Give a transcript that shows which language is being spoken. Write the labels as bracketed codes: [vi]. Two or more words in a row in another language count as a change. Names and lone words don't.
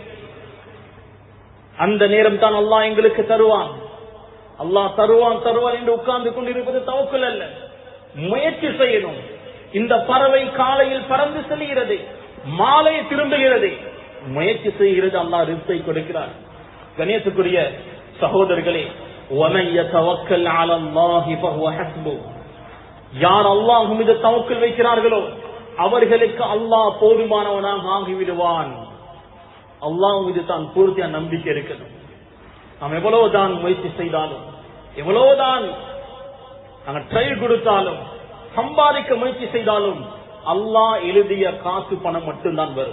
[ta] அந்த நேரம் தான் அல்லாஹ் எங்களுக்கு தருவான், அல்லாஹ் தருவான் தருவான் என்று உட்கார்ந்து கொண்டிருப்பது தவக்குல் அல்ல, முயற்சி செய்யணும். இந்த பறவை காலையில் பறந்து செல்கிறது, மாலை திரும்புகிறது, முயற்சி செய்கிறது, அல்லாஹ் ரிஸ்கை கொடுக்கிறார். கணேசக்குரிய சகோதரர்களே, [ar] وَمَن يَتَوَكَّلْ عَلَى اللَّهِ فَهُوَ حَسْبُهُ, [ta] யார் அல்லாஹ் மீது தவக்குல் வைக்கிறார்களோ அவர்களுக்கு அல்லாஹ் போதுமானவனாக ஆகிவிடுவான். அல்லாஹ் மீது தான் பூர்த்தியான நம்பிக்கை இருக்கணும். நாம் எவ்வளவுதான் முயற்சி செய்தாலும், எவ்வளவுதான் நாங்கள் ட்ரை கொடுத்தாலும், சம்பாதிக்க முயற்சி செய்தாலும், அல்லாஹ் எழுதிய காசு பணம் மட்டும்தான் வரும்.